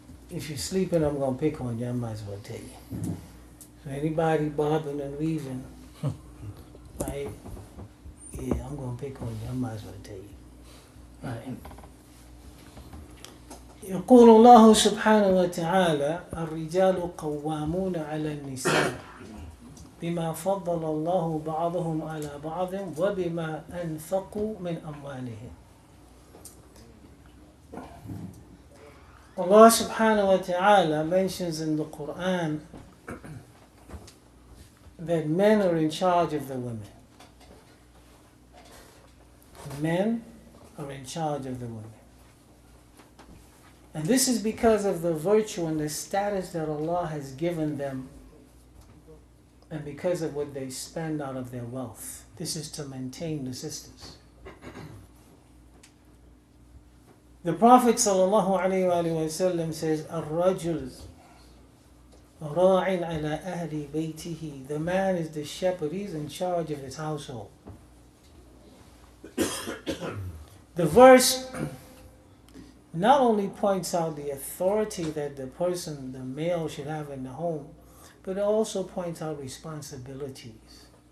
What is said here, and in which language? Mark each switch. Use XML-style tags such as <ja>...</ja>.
<en>If you're sleeping, I'm going to pick on you. I might as well tell you. So anybody bobbing and weaving, right? Yeah, I'm going to pick on you. I might as well tell you. Right.</en> <ar>يقول الله سبحانه وتعالى الرجال قوامون على النساء بما فضل الله بعضهم على بعض وبما أنفقوا من أموالهم.</ar> <en>Allah subhanahu wa ta'ala mentions in the Quran that men are in charge of the women. Men are in charge of the women. And this is because of the virtue and the status that Allah has given them and because of what they spend out of their wealth. This is to maintain the sisters. The Prophet ﷺ says,</en> <ar>الرجل راع على أهل بيته.</ar> <en>The man is the shepherd, he's in charge of his household. The verse not only points out the authority that the person, the male, should have in the home, but it also points out responsibilities.</en>